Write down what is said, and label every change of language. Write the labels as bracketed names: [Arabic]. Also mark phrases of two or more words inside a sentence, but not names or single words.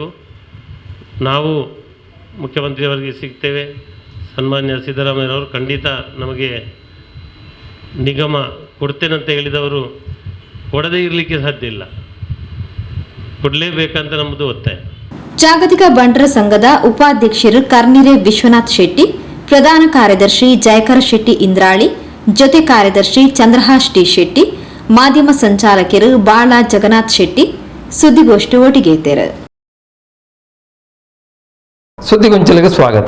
[Kannada] ನಾವು ಮುಖ್ಯಮಂತ್ರಿಯವರಿಗೆ ಸಿಗ್ತೇವೆ. ಸನ್ಮಾನ್ಯ ಸಿದ್ದರಾಮಯ್ಯನವರು ಖಂಡಿತ ನಮಗೆ ನಿಗಮ ಕೊಡ್ತೇನಂತ ಹೇಳಿದವರು ಕೊಡದೇ ಇರಲಿಕ್ಕೆ ಸಾಧ್ಯ ಇಲ್ಲ, ಕೊಡಲೇಬೇಕಂತ ನಮ್ಮದು ಒತ್ತಾಯ. ಜಾಗತಿಕ ಬಂಟರ ಸಂಘದ ಉಪಾಧ್ಯಕ್ಷರು ಕರ್ನಿರೆ ವಿಶ್ವನಾಥ್ ಶೆಟ್ಟಿ, ಪ್ರಧಾನ ಕಾರ್ಯದರ್ಶಿ ಜಯಕರ ಶೆಟ್ಟಿ ಇಂದ್ರಾಳಿ, ಜೊತೆ ಕಾರ್ಯದರ್ಶಿ ಚಂದ್ರಹಾಸ್ ಟಿ ಶೆಟ್ಟಿ, ಮಾಧ್ಯಮ ಸಂಚಾಲಕರು ಬಾಳ ಜಗನ್ನಾಥ್ ಶೆಟ್ಟಿ ಸುದ್ದಿಗೋಷ್ಠಿ ಒಟ್ಟಿಗೆ ಇದ್ದಾರೆ. ಸುದ್ದಿಗೊಂಚಲಿಗೆ ಸ್ವಾಗತ.